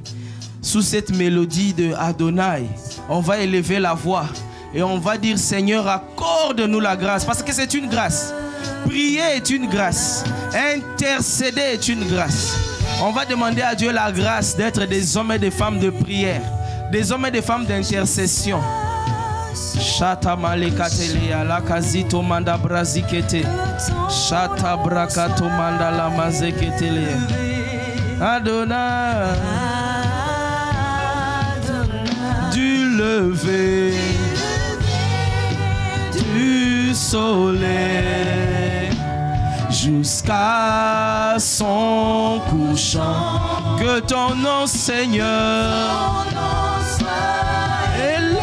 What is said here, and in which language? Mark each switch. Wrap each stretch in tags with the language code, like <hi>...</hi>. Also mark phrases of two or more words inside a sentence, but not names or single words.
<fr>Sous cette mélodie de Adonai, on va élever la voix et on va dire Seigneur, accorde-nous la grâce, parce que c'est une grâce. Prier est une grâce. Intercéder est une grâce. On va demander à Dieu la grâce d'être des hommes et des femmes de prière, des hommes et des femmes d'intercession. Shata malekatelea la kazito manda brazikete. Shata brakato manda la mazeketele. Adonai, du lever du soleil jusqu'à son couchant, que ton nom, Seigneur, élevé.</fr>